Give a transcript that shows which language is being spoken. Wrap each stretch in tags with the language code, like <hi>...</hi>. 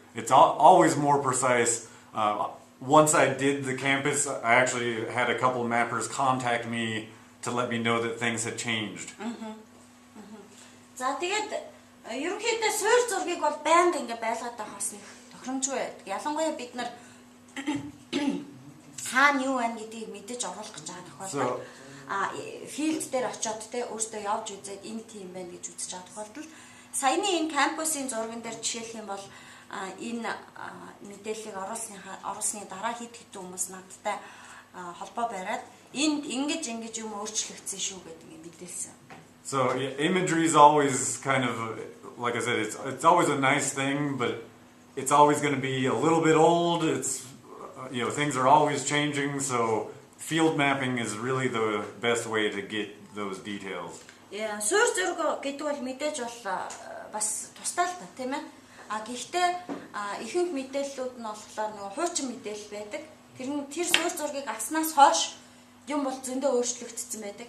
<en>It's always more precise. Once I did the campus, I actually had a couple mappers contact me to let me know that things had changed.</en> <mn>За тэгээд ерөнхийдөө суур зургийг бол байнга ингээ байлгаад байхаас нэг тохиромжгүй байдаг. Ялангуяа бид нар хаана юу байна гэдгийг мэдэж оруулах гэж байгаа тохиолдолд филд дээр очиод те өөртөө явж үзээд энэ тийм байна гэж үзэж байгаа тохиолдолд саяны энэ кампусын зурган дээр жишээлх юм бол энэ мэдээллийг оруулсны дараа хэд хэдэн хүмүүс надтай холбоо бариад энд ингэж юм өөрчлөгдсөн шүү гэдэг юм мэдээлсэн.</mn> <en>So imagery is always kind of, like I said, it's always a nice thing, but it's always going to be a little bit old. It's things are always changing, so field mapping is really the best way to get those details.</en> <mn>Yeah, суур зураг гэдэг бол мэдээж бол бас тустай л та тийм ээ. Гэхдээ ихэнх мэдээллүүд нь болохоор нөгөө хуучин мэдээлэл байдаг. Тэр суур зургийг авснаас хойш юм бол зөндөө өөрчлөгдсөн байдаг.</mn>